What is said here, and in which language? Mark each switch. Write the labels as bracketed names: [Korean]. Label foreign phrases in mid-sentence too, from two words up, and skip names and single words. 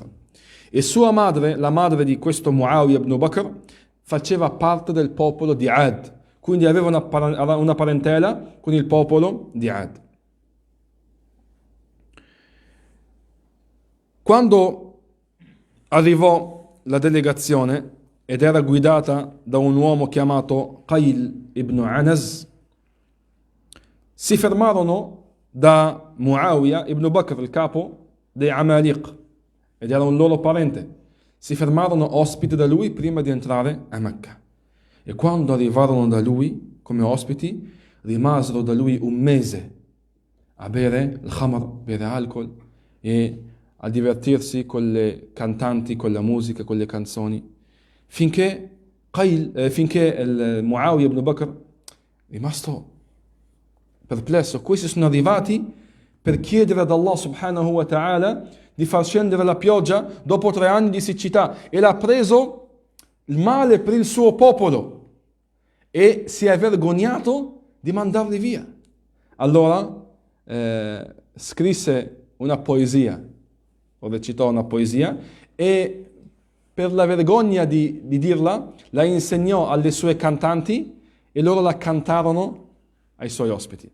[Italian] E sua madre, la madre di questo Muawiyah ibn Bakr, faceva parte del popolo di Ad, quindi aveva una parentela con il popolo di Ad. Quando arrivò la delegazione ed era guidata da un uomo chiamato Qayl ibn Anas, si fermarono da Muawiyah ibn Bakr, il capo dei Amaliq, ed era un loro parente. Si fermarono ospiti da lui prima di entrare a Mecca. E quando arrivarono da lui come ospiti, rimasero da lui 1 mese a bere il khamr, bere alcol, e a divertirsi con le cantanti, con la musica, con le canzoni, finché il Muawiyah ibn Bakr, rimasto perplesso, questi sono arrivati per chiedere ad Allah [Arabic] سبحانه وتعالى [Italian] di far scendere la pioggia dopo 3 anni di siccità, e l'ha preso il male per il suo popolo e si è vergognato di mandarli via. Allora scrisse una poesia, o recitò una poesia, e per la vergogna di dirla la insegnò alle sue cantanti e loro la cantarono ai suoi ospiti.